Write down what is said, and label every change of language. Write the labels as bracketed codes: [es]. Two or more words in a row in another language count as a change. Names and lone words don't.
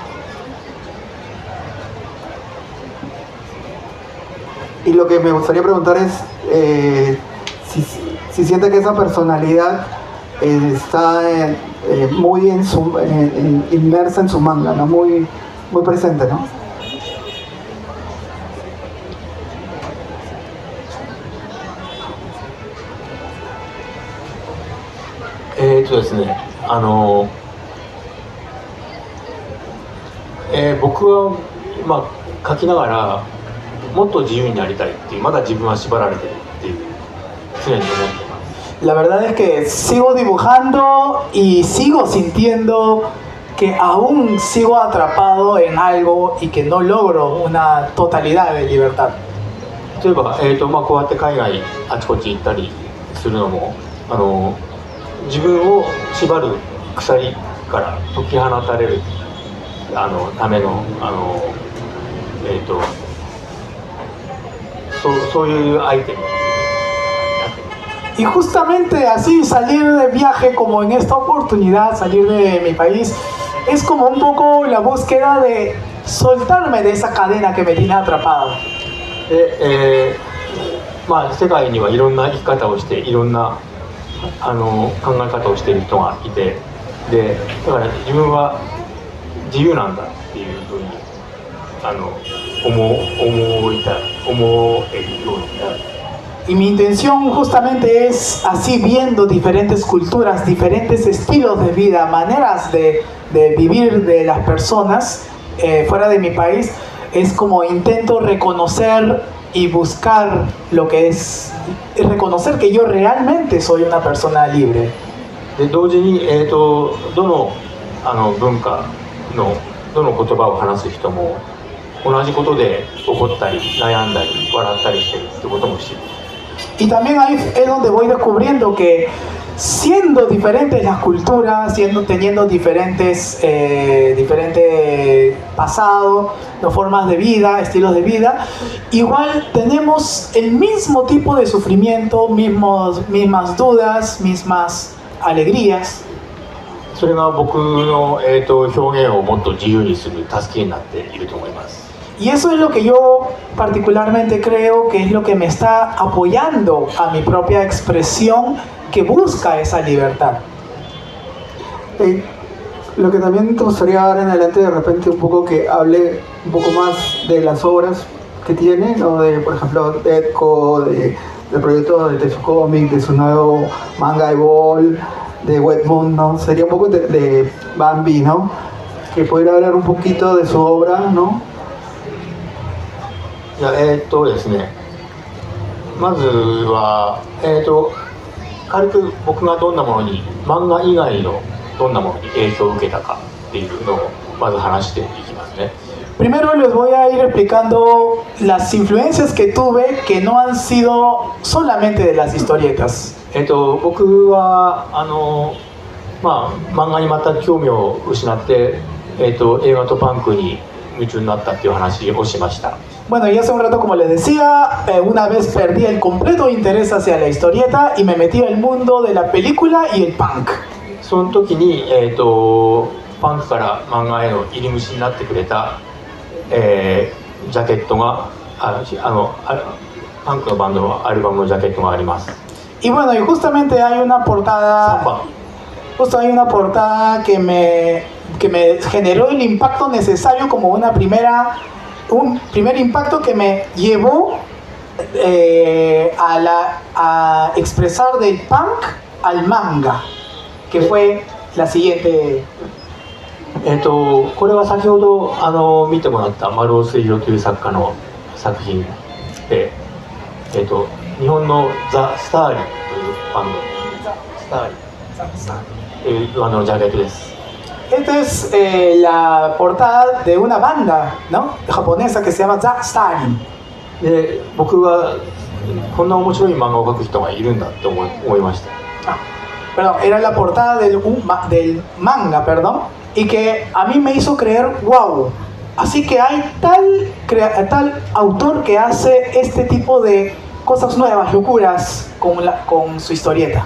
[es] Y lo que me gustaría preguntar es si siente que esa personalidad está muy inmersa en su manga, ¿no? Muy presente, ¿no? [ja] ですね、僕は書きながらもっと自由になりたいっていう、まだ自分は縛られてるっていう常に思ってます。 [es] La verdad es que sigo dibujando y sigo sintiendo que aún sigo atrapado en algo y que no logro una totalidad de libertad. [ja] 例えば、こうやって海外あちこち行ったりするのも自分を縛る鎖から解き放たれるためのそういうアイテム。 [es] Y justamente así salir de viaje como en esta oportunidad, salir de mi país, es como un poco la búsqueda de soltarme de esa cadena que me tiene atrapado. [ja] で、世界にはいろんな生き方をしていろんな考え方をしている人がいて、でだから自分は自由なんだっていうふうに思えるようになる。 [es] Y mi intención justamente es así, viendo diferentes culturas, diferentes estilos de vida, maneras de vivir de las personas fuera de mi país, es como intento reconocer y buscar lo que es, reconocer que yo realmente soy una persona libre. [ja] で同時に、どの文化のどの言葉を話す人も同じことで怒ったり悩んだり笑ったりしてるってことも知る。 [es] Y también ahí es donde voy descubriendo que siendo diferentes las culturas, teniendo diferentes pasados, ¿no? Formas de vida, estilos de vida, igual tenemos el mismo tipo de sufrimiento, mismas dudas, mismas alegrías. [ja] それが僕の、表現をもっと自由にする助けになっていると思います。 [es] Y eso es lo que yo particularmente creo que es lo que me está apoyando a mi propia expresión que busca esa libertad. Lo que también te gustaría ahora en adelante de repente un poco que hable un poco más de las obras que tiene, ¿no? De, por ejemplo, Edco, del proyecto de su cómic, de su nuevo manga Evol, de Wet Moon, ¿no? Sería un poco de Bambi, ¿no? Que pudiera hablar un poquito de su obra, ¿no? [ja] いやですね、まずは、軽く僕がどんなものに漫画以外のどんなものに影響を受けたかっていうのをまず話していきますね。 [es] Primero les voy a ir explicando las influencias que tuve que no han sido solamente de las historietas. [ja] 僕は漫画にまた興味を失って、映画とパンクに夢中になったっていう話をしました。 [es] Bueno, y hace un rato, como les decía, una vez perdí el completo interés hacia la historieta y me metí al mundo de la película y el punk. [ja] その時に、パンクから漫画への入り口になってくれた、ジャケットがパンクのバンドのアルバムのジャケットがあります。 [es] Y bueno, y justamente hay una portada, que me generó el impacto necesario como un primer impacto que me llevó a expresar del punk al manga, que fue la siguiente. [ja] これは先ほど見てもらった丸尾水上という作家の作品で、日本のザ・スターリーというバンド、スターリーというバンドのジャケットです。 [es] Esta es la portada de una banda, ¿no? Japonesa que se llama The Starring. [ja] で、僕はこんな面白い漫画を描く人がいるんだって思いました。 [es] Perdón, era la portada del manga, perdón, y que a mí me hizo creer, wow, así que hay tal autor que hace este tipo de cosas nuevas, locuras, con su historieta.